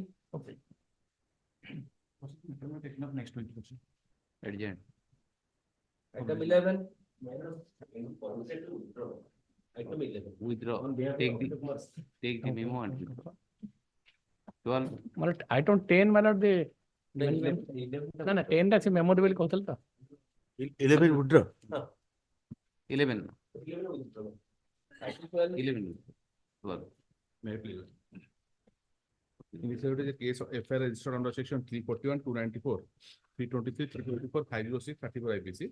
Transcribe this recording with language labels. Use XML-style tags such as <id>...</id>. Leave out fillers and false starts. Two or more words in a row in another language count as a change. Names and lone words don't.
<en>Okay. Taken up next week. Adjourn. Item 11. Item 11. Withdraw. Take the memo and withdraw. 12. My lord, item 10, my lord, the no, 10</en> <or>ଟା ସେ memo ଦେବେ ବୋଲି କହୁଥିଲେ ତ</or> <en>11 withdraw. 11. 11. Item 12. 11. 12. May I please? In this case, a case of FIR registered under section 341, 294, 323, 324, 506, 34 IPC.</en>